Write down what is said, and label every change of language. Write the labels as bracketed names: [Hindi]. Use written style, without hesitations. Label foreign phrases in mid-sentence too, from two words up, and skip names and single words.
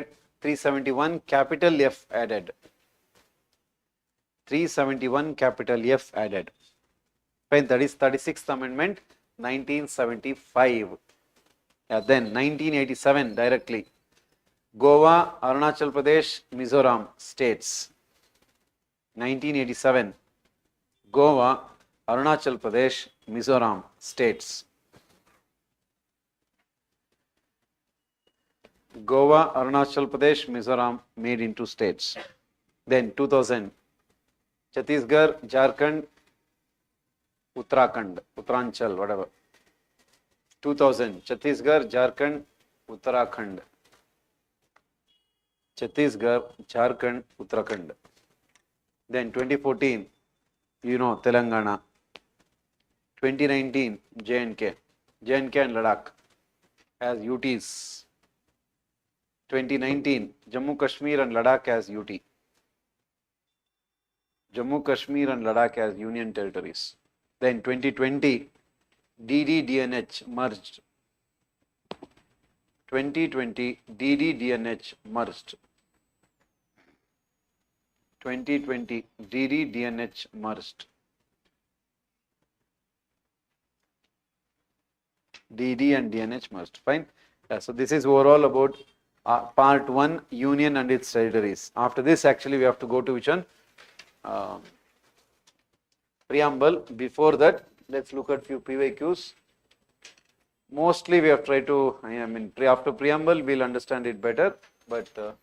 [English] 371 capital F added. 371 capital F added. Fine, that is 36th Amendment 1975. Then 1987 directly. Goa, Arunachal Pradesh, Mizoram states. 1987. Goa, Arunachal Pradesh, Mizoram states. Goa, Arunachal Pradesh, Mizoram made into states. Then 2000. Chhattisgarh, Jharkhand, Uttarakhand, Uttaranchal, whatever. 2000. Chhattisgarh, Jharkhand, Uttarakhand. Chhattisgarh, Jharkhand, Uttarakhand. Then 2014, you know, Telangana. 2019, J&K and Ladakh as UTs. 2019, Jammu Kashmir and Ladakh as UT. Jammu Kashmir and Ladakh as union territories. Then 2020, DD-DNH merged. 2020, DD-DNH merged. 2020, DD-DNH merged. DD and DNH merged. Fine. Yeah, so this is overall about part 1, union and its territories. After this, actually, we have to go to which one? Preamble. Before that, let's look at few PYQs. Mostly we have tried to, after preamble, we'll understand it better, but